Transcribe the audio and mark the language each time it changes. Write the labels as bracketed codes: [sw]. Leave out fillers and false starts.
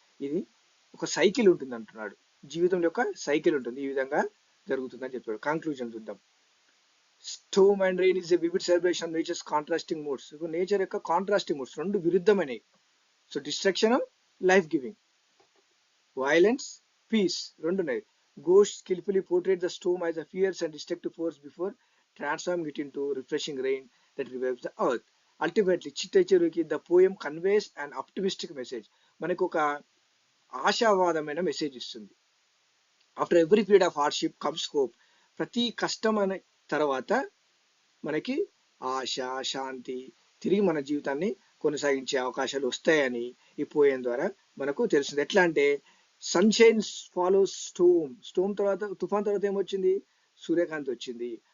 [te] ఇది ఒక సైకిల్ ఉంటుంది అంటున్నాడు, జీవితం యొక్క సైకిల్ ఉంటుంది, ఈ విధంగా జరుగుతుందని చెప్పాడు. కంక్లూజన్ చూద్దాం. [en] Storm and rain is a vivid celebration of nature's contrasting moods. Nature యొక్క contrasting moods, 2 విరుద్ధమైనవి. So destruction, life giving. Violence, [te] piece రెండు ఉన్నాయి. [en] Ghosh skillfully portrayed the storm as a fierce and destructive force before transforming it into refreshing rain that revives the earth. Ultimately, [te] చిట్ట చివరికి [en] the poem conveys an optimistic message. [te] మనకు ఒక ఆశావాదమైన message ఇస్తుంది. [en] After every period of hardship comes hope. [te] ప్రతి కష్టం అనే తర్వాత మనకి ఆశ, శాంతి, తిరిగి మన జీవితాన్ని కొనసాగించే అవకాశాలు వస్తాయని ఈ పోయం ద్వారా మనకు తెలుస్తుంది. ఎట్లా అంటే [en] sunshine follows storm, [te] స్టోమ్ తర్వాత తుఫాన్ తర్వాత ఏమొచ్చింది, సూర్యకాంతి వచ్చింది.